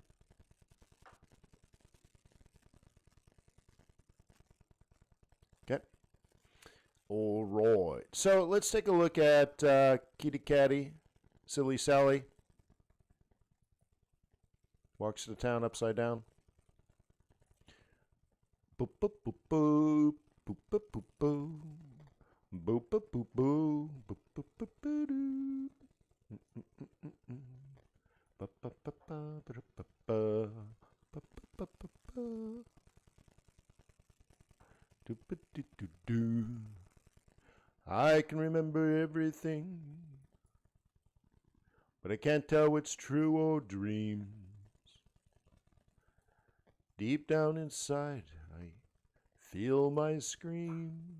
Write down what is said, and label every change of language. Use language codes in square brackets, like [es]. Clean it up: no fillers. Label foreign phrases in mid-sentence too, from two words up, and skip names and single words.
[en] Okay. All right. So let's take a look at Kitty Catty, Silly Sally. Walks to town upside down. Boop, boop, boop, boop. Boop, boop, boop, boop. Boop, boop, boop, boop. Boop, boop, boop, boop, doo. Ba, ba, ba, ba, ba, ba, ba. Ba, ba, ba, ba, ba. Do, ba, do, do, do. I can remember everything, but I can't tell what's true or dreams. Deep down inside, I feel my screams.